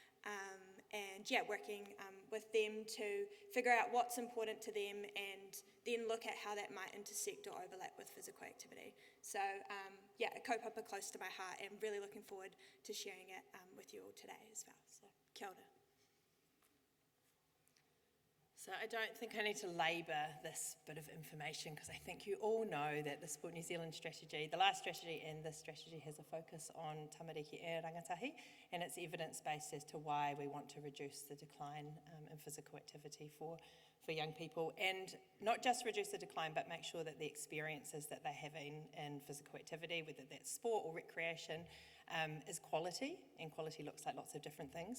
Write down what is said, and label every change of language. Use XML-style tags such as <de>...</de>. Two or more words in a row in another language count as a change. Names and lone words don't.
<en>Working with them to figure out what's important to them and then look at how that might intersect or overlap with physical activity. So a kaupapa close to my heart, and really looking forward to sharing it with you all today as well. So</en> <mi>kia ora.</mi> <en>So I don't think I need to labour this bit of information because I think you all know that the Sport New Zealand strategy, the last strategy and this strategy, has a focus on</en> <mi>tamariki e rangatahi,</mi> <en>and it's evidence-based as to why we want to reduce the decline in physical activity for young people, and not just reduce the decline but make sure that the experiences that they're having in physical activity, whether that's sport or recreation, is quality, and quality looks like lots of different things.</en>